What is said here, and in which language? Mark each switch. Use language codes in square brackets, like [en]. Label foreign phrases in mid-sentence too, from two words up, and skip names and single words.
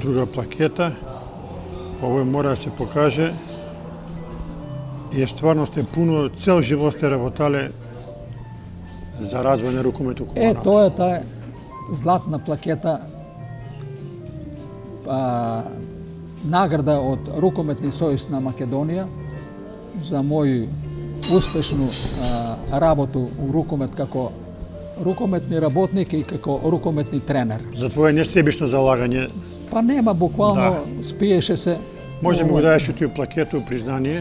[mk] Друга плакета. Овој мора да се покаже. И стварно сте пуно, цел живот сте работале за развој на рукомет у Куманово. Тоа е таа златна плакета nagrada od Rukometni союз на Македонија за моju успешну работу у рукомет како рукометни работник и како рукометни тренер. За твое несебично залагање. Па нема, буквално спиеше се. Може да му даеш ти плакету, признание.